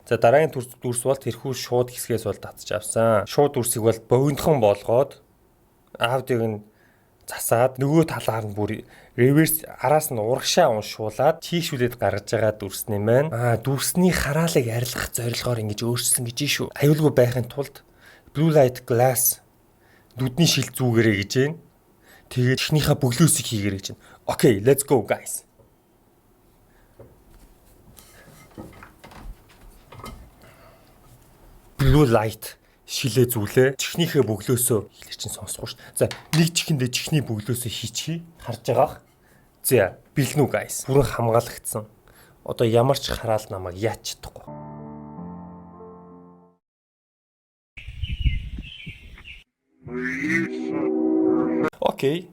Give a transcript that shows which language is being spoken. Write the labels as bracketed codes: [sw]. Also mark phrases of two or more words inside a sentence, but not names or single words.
[mn] За дараагийн дүрс бол тэрхүү шууд хэсгээс бол татж авсан. Шууд дүрсийг бол богинохон болгоод аудиог нь засаад нөгөө талаар нь бүр реверс араас нь урагшаа уншуулад чийшүүлээд гаргаж байгаа дүрс нэм байна. Дүрсний хараалыг арилгах зорилгоор ингэж өөрчилсөн гэж шүү. Аюулгүй байхын тулд [en] blue light glass [mn] нүдний шил зүүгээрэй гэж байна. Тэгээд чихнийхээ бөглөөсийг хийгээрэй гэж байна. Окей, [en] let's go guys. Blue light [mn] шилээ зүйлээ чихнийхээ бөглөөсөө хэлэр чинь сонсохгүй шүү. За нэг чихэндээ чихний бөглөөсөө хийчихье. Харж байгаах. За бэлгэн үү guys. Бүрэн хамгаалагдсан. Одоо ямар ч хараал намайг яач чадахгүй. Окей.